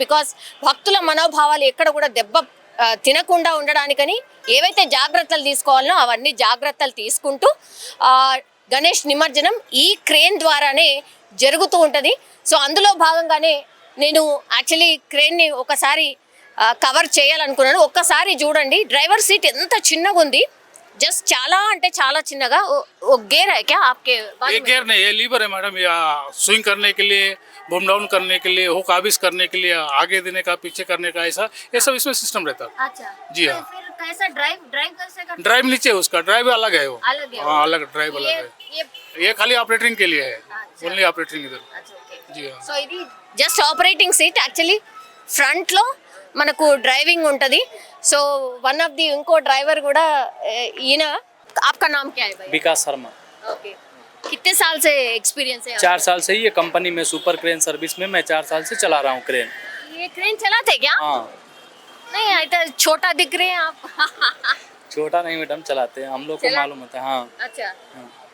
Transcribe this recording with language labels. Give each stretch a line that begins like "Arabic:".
Telugu: Because భక్తుల మనోభావాలు ఎక్కడ కూడా దెబ్బ తినకుండా ఉండడానికని ఏవైతే జాగ్రత్తలు తీసుకోవాలనో అవన్నీ జాగ్రత్తలు తీసుకుంటూ గణేష్ నిమజ్జనం ఈ క్రేన్ ద్వారానే జరుగుతూ ఉంటుంది. సో అందులో భాగంగానే నేను యాక్చువల్లీ క్రేన్ని ఒకసారి కవర్ చేయాలనుకున్నాను. ఒక్కసారి చూడండి, డ్రైవర్ సీట్ ఎంత చిన్నగా ఉంది, जस्ट చాలా అంటే చాలా చిన్నగా.
Hindi: वो गेयर है क्या आपके? ये गेयर नहीं, ये लीवर है मैडम। या स्विंग करने के लिए बम डाउन करने के लिए, हुक आबिस करने के लिए, आगे देने का, पीछे करने का, ऐसा ये सब इसमें सिस्टम रहता है। अच्छा जी हाँ। तो फिर कैसा ड्राइव ड्राइव कैसे करते ड्राइव नीचे है उसका, ड्राइव अलग है वो। अलग है हाँ अलग ड्राइव अलग है। ये ये खाली ऑपरेटिंग के लिए है, अच्छा। ओनली ऑपरेटिंग इधर। अच्छा ఓకే जी हाँ।
Telugu: సో ఇది just operating seat actually front లో మనకు డ్రైవింగ్ ఉంటది సో వన్ ఆఫ్ ది ఇంకో డ్రైవర్ కూడా ఈయన
Hindi: आपका नाम क्या है भाई विकास शर्मा। ओके कितने साल से एक्सपीरियंस है 4 साल से ही ये कंपनी में सुपर क्रेन सर्विस में मैं 4 साल से चला रहा हूँ क्रेन। ये क्रेन चलाते क्या हाँ नहीं इतना छोटा दिख रहे हैं आप छोटा नहीं मैडम, चलाते हैं, हम लोग को चला- मालूम होता है। हाँ अच्छा हाँ।